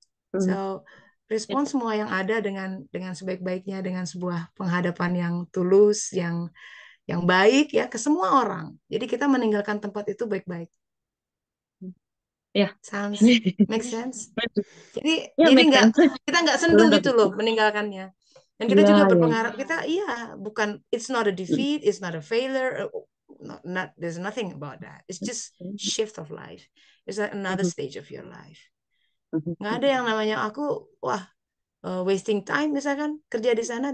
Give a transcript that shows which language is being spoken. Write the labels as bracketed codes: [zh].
[id] So respon semua yang ada dengan sebaik-baiknya, dengan sebuah penghadapan yang tulus, yang baik ya ke semua orang. Jadi kita meninggalkan tempat itu baik-baik. [en] Sounds make sense. [id] Jadi kita nggak sendu gitu loh meninggalkannya. Dan kita juga berpengaruh, kita bukan, [en] it's not a defeat, it's not a failure, there's nothing about that. It's just shift of life. It's another stage of your life. [id] Nggak ada yang namanya aku [en] wasting time [id] misalkan kerja di sana.